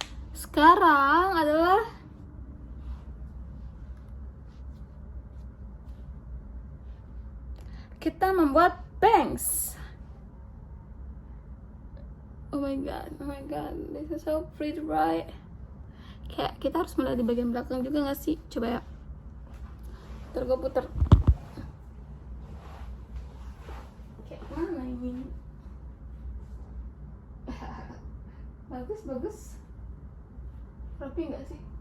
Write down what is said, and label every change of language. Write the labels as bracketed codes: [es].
[id] Sekarang adalah kita membuat bangs. [en] Oh my god, this is so pretty, right? [id] Kayak kita harus mulai di bagian belakang juga gak sih? Coba ya. Ntar gue puter. Kayak mana ini? Bagus. Rapi gak sih?